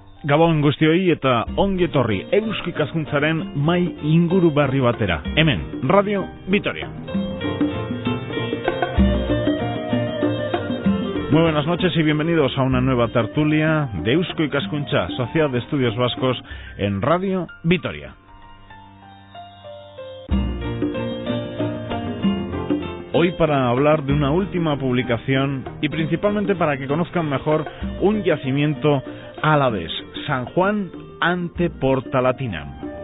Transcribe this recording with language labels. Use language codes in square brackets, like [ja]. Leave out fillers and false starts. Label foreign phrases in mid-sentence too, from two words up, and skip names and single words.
[eu] Gabon guztioi eta ongi etorri Eusko Ikaskuntzaren mai inguru berri batera. Hemen, Radio Vitoria. [es] Muy buenas noches y bienvenidos a una nueva tertulia de Eusko Ikaskuntza, Sociedad de Estudios Vascos, en Radio Vitoria. Hoy para hablar de una última publicación y principalmente para que conozcan mejor un yacimiento alavés, San Juan ante Portalatina.